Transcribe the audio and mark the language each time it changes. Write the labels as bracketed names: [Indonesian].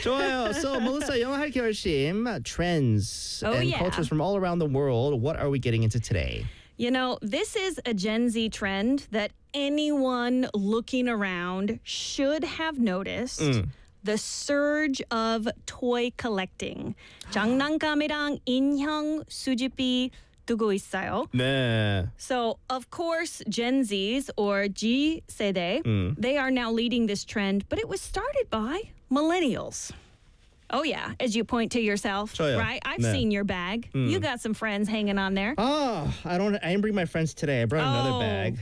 [Korean] 좋아요. [English] So, Melissa, 영화할 결심, trends and cultures from all around the world. What are we getting into today? You know, this is a Gen Z trend that anyone looking around should have noticed. The surge of toy collecting. [Korean] 장난감이랑 인형 수집이 두고 있어요. 네. [English] So, of course, Gen Zs or G세대, they are now leading this trend, but it was started by millennials. Oh, yeah, as you point to yourself, [Korean] 저요. [English] Right? I've seen your bag. Mm. You got some friends hanging on there. Oh, I didn't bring my friends today. I brought another bag.